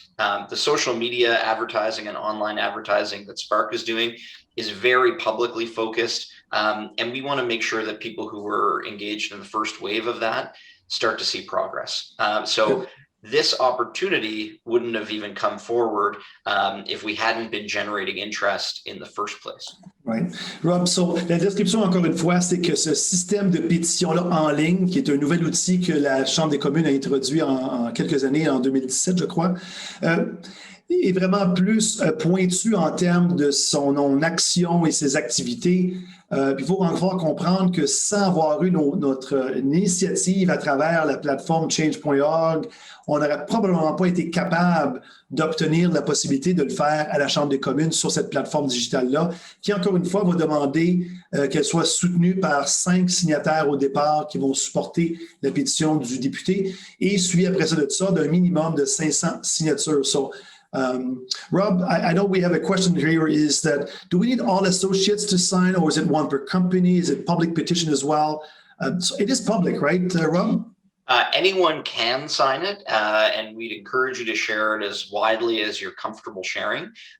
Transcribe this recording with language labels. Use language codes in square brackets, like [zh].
[en] The social media advertising and online advertising that Spark is doing is very publicly focused, and we want to make sure that people who were engaged in the first wave of that start to see progress. So this opportunity wouldn't have even come forward if we hadn't been generating interest in the first place. Right. [fr] Rob, so la description, encore une fois, c'est que ce système de pétition-là en ligne, qui est un nouvel outil que la Chambre des communes a introduit en quelques années, en 2017, je crois, est vraiment plus pointu en termes de son action et ses activités. Il faut encore comprendre que sans avoir eu notre initiative à travers la plateforme change.org, on n'aurait probablement pas été capable d'obtenir la possibilité de le faire à la Chambre des communes sur cette plateforme digitale-là, qui, encore une fois, va demander qu'elle soit soutenue par 5 signataires au départ qui vont supporter la pétition du député et suivi après ça d'un minimum de 500 signatures. [en] So, Rob, I know we have a question here is that, do we need all associates to sign, or is it one per company? Is it public petition as well? So it is public, right, Rob? Anyone can sign it, and we'd encourage you to share it as widely as you're comfortable sharing.